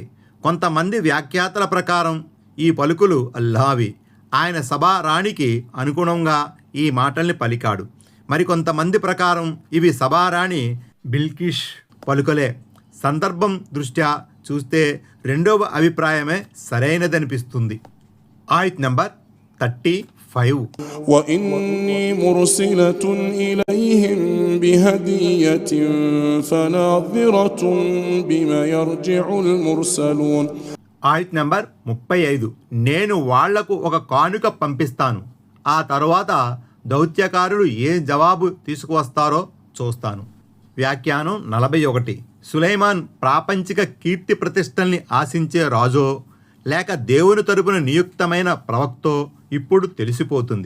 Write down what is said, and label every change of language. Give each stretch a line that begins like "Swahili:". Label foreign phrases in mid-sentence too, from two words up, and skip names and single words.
Telugu: కొంతమంది వ్యాఖ్యాతల ప్రకారం ఈ పలుకులు అల్లావి, ఆయన సభా రాణికి అనుగుణంగా ఈ మాటల్ని పలికాడు. మరికొంతమంది ప్రకారం ఇవి సభారాణి బిల్కిష్ పలుకలే. సందర్భం దృష్ట్యా చూస్తే రెండవ అభిప్రాయమే సరైనదనిపిస్తుంది. ఆయత్ నంబర్ 35.
Arabic: وإني مرسلة إليهم بهدية فناظرة بما يرجع المرسلون.
Telugu: ఆయత్ నంబర్ 35. నేను వాళ్లకు ఒక కానుక పంపిస్తాను, ఆ తరువాత దౌత్యకారులు ఏ జవాబు తీసుకువస్తారో చూస్తాను. వ్యాఖ్యానం 41. సులైమాన్ ప్రాపంచిక కీర్తి ప్రతిష్టల్ని ఆశించే రాజో లేక దేవుని తరపున నియుక్తమైన ప్రవక్తో ఇప్పుడు తెలిసిపోతుంది.